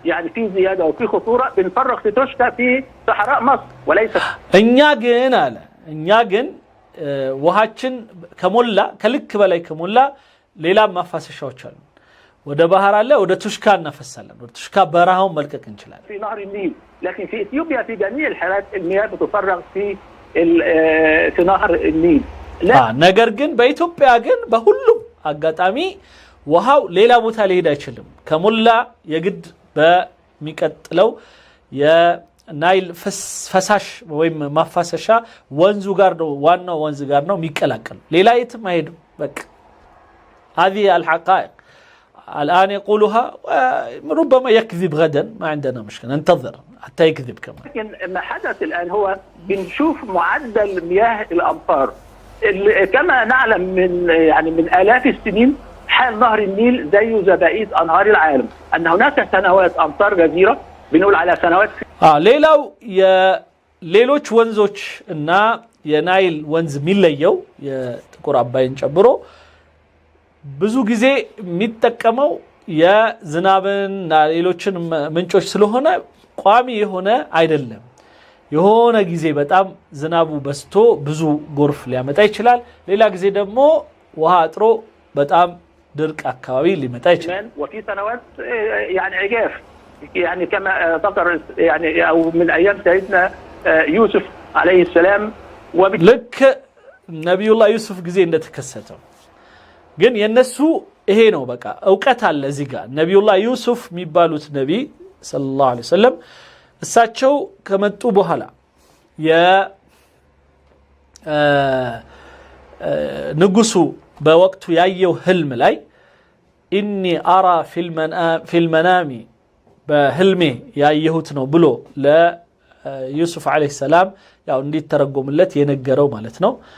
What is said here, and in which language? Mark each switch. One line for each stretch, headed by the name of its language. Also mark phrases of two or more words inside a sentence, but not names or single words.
Arabic: يعني في زياده وفي خطوره بنفرغ في توشكا في صحراء مصر وليس
Amharic: እኛ ግን ውሃችን ከሞላ ከልክ በላይ ከሞላ ሌላ ማፋሰሻዎች አሉ። ወደ ባህር አለ ወደ ቱሽካ እናፈሳለን። ወደ ቱሽካ በረሃውን መልቀቅ እንችላለን።
Arabic: في نهر النيل لكن في اثيوبيا في جميع الحالات المياه بتفرغ في نهر النيل
Amharic: ነገር ግን በኢትዮጵያ ግን በሁሉም አጋጣሚ ውሃው ሌላ ቦታ ሊሄድ አይችልም። ከሞላ የግድ በሚቀጥለው የናይል ፈሳሽ ወይም ማፋሰሻ ወንዙ ጋር ነው ዋናው ወንዝ ጋር ነው የሚቀላቀል ሌላ የትም አይሄድም። በቃ
Arabic: هذه الحقائق الآن يقولها ربما يكذب غدا ما عندنا مشكلة ننتظر حتى يكذب كمان. لكن ما حدث الآن هو بنشوف معدل مياه الأمطار كما نعلم من آلاف السنين. حال نهر النيل زيه زي بقية أنهار العالم أن هناك سنوات أمطار غزيرة بنقول على سنوات
Amharic: ሌላው የሌሎች ወንዞች እና የናይል ወንዝ የሚለየው የጥቁር አባይን ጨምሮ ብዙ ጊዜ የሚጠቀመው የዝናብና ሌሎችን ምንጮች ስለሆነ ቋሚ የሆነ አይደለም። የሆነ ጊዜ በጣም ዝናቡ በስቶ ብዙ ጎርፍ ሊያመጣ ይችላል። ሌላ ጊዜ ደግሞ ውሃ አጥሮ በጣም ድርቅ አካባቢ ሊመጣ ይችላል።
Arabic: وفي سنوات يعني عجاف يعني كما ذكر يعني او من ايام سيدنا يوسف عليه السلام
Amharic: ልክ ነብዩላህ ዩሱፍ ጊዜ እንደተከሰተው ግን የነሱ ይሄ ነው በቃ ዕውቀት አለ እዚህ ጋር። ነብዩላህ ዩሱፍ የሚባሉት ነብይ
Arabic: صلى الله عليه وسلم
Amharic: እሳቸው ከመጡ በኋላ ንጉሱ በወቅቱ ያየው ህልም ላይ
Arabic: إني أرى في المنام
Amharic: በህልሜ ያየሁት ነው ብሎ ለዩሱፍ
Arabic: عليه السلام
Amharic: ያው እንዲተረጎምለት የነገረው ማለት ነው።